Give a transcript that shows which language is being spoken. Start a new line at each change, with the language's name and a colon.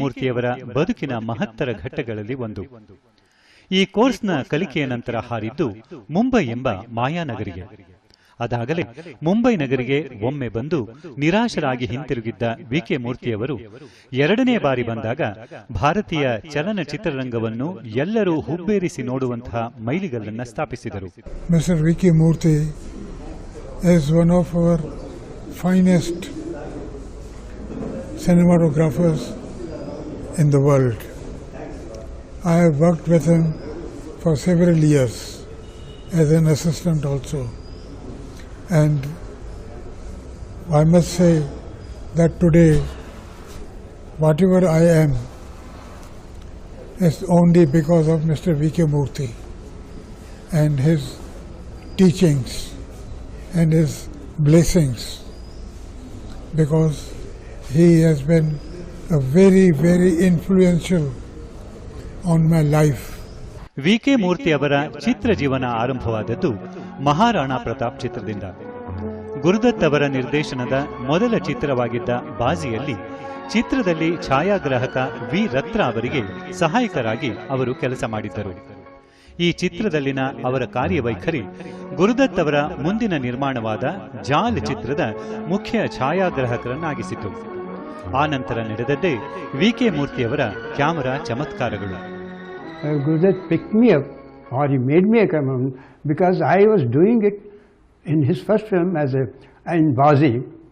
Kannada: ಮೂರ್ತಿಯವರ ಬದುಕಿನ ಮಹತ್ತರ ಘಟ್ಟಗಳಲ್ಲಿ ಒಂದು. ಈ ಕೋರ್ಸ್ನ ಕಲಿಕೆಯ ನಂತರ ಹಾರಿದ್ದು ಮುಂಬೈ ಎಂಬ ಮಾಯಾನಗರಿಗೆ. ಅದಾಗಲೇ ಮುಂಬೈ ನಗರಿಗೆ ಒಮ್ಮೆ ಬಂದು ನಿರಾಶರಾಗಿ ಹಿಂತಿರುಗಿದ್ದ ವಿ.ಕೆ. ಮೂರ್ತಿಯವರು 2ನೇ ಬಾರಿ ಬಂದಾಗ ಭಾರತೀಯ ಚಲನಚಿತ್ರರಂಗವನ್ನು ಎಲ್ಲರೂ ಹುಬ್ಬೇರಿಸಿ ನೋಡುವಂತಹ ಮೈಲಿಗಲ್ಲನ್ನು ಸ್ಥಾಪಿಸಿದರು.
English: Mister VK. Murthy is one of our finest cinematographers in the world. I have worked with him for several years as an assistant also. And I must say that today, whatever I am, is only because of Mr. V.K. Murthy and his teachings and his blessings, because he has been a very, very influential on my life.
Kannada: VK. ಮೂರ್ತಿ ಅವರ ಚಿತ್ರ ಜೀವನ ಆರಂಭವಾದದ್ದು ಮಹಾರಾಣಾ ಪ್ರತಾಪ್ ಚಿತ್ರದಿಂದ. ಗುರುದತ್ ಅವರ ನಿರ್ದೇಶನದ ಮೊದಲ ಚಿತ್ರವಾಗಿದ್ದ ಬಾಜಿಯಲ್ಲಿ ಚಿತ್ರದಲ್ಲಿ ಛಾಯಾಗ್ರಾಹಕ V. ರತ್ರ ಅವರಿಗೆ ಸಹಾಯಕರಾಗಿ ಅವರು ಕೆಲಸ ಮಾಡಿದ್ದರು. ಈ ಚಿತ್ರದಲ್ಲಿನ ಅವರ ಕಾರ್ಯವೈಖರಿ ಗುರುದತ್ ಅವರ ಮುಂದಿನ ನಿರ್ಮಾಣವಾದ ಜಾಲ್ ಚಿತ್ರದ ಮುಖ್ಯ ಛಾಯಾಗ್ರಾಹಕರನ್ನಾಗಿಸಿತು. ಆ ನಂತರ ನಡೆದದ್ದೇ VK. ಮೂರ್ತಿಯವರ camera ಚಮತ್ಕಾರಗಳು.
English: Gurudat picked me up, or he made me a cameraman, because I was doing it in his first film in Bazi.